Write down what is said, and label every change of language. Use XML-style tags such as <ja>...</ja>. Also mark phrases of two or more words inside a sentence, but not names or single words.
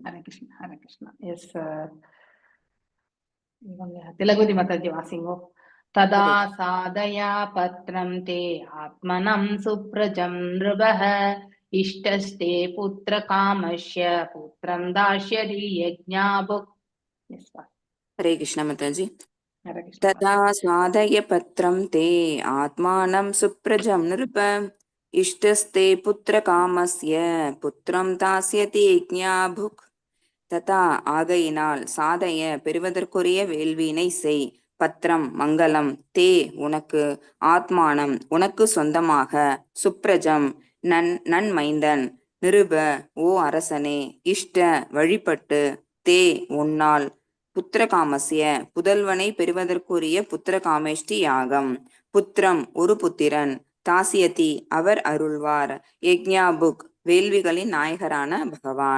<ta>ஹரே கிருஷ்ணா, ஹரே கிருஷ்ணா. எஸ், திலகுதி மாதாஜி வாசிங்கோ.</ta> <sa>तदा साधय भद्रं ते आत्मानं सुप्रजं नृप इष्टस्ते पुत्र कामस्य पुत्रं दास्यति यज्ञभुक्.</sa> <hi>हरे कृष्ण माताजी।</hi> <ta>ஹரே கிருஷ்ணா.</ta> <sa>तदा स्वादय पत्रं ते आत्मानं सुप्रजं नृप इष्टस्ते पुत्रकामस्य पुत्रं दास्यति यज्ञाभुक्.</sa> <ta>ததா ஆகையினால், சாதைய பெறுவதற்குரிய வேள்வியினை செய், பத்திரம் மங்களம், தே உனக்கு, ஆத்மானம் உனக்கு சொந்தமாக, சுப்ரஜம் நன்மைந்தன், நிருப ஓ அரசனே, இஷ்ட வழிபட்டு, தே உன்னால், புத்திரகாமஸ்ய புதல்வனை பெறுவதற்குரிய புத்திரகாமேஷ்டி யாகம், புத்திரம் ஒரு புத்திரன், தாசியதி அவர் அருள்வார், யஜ்ஞாபுக் வேள்விகளின் நாயகரான பகவான்.</ta>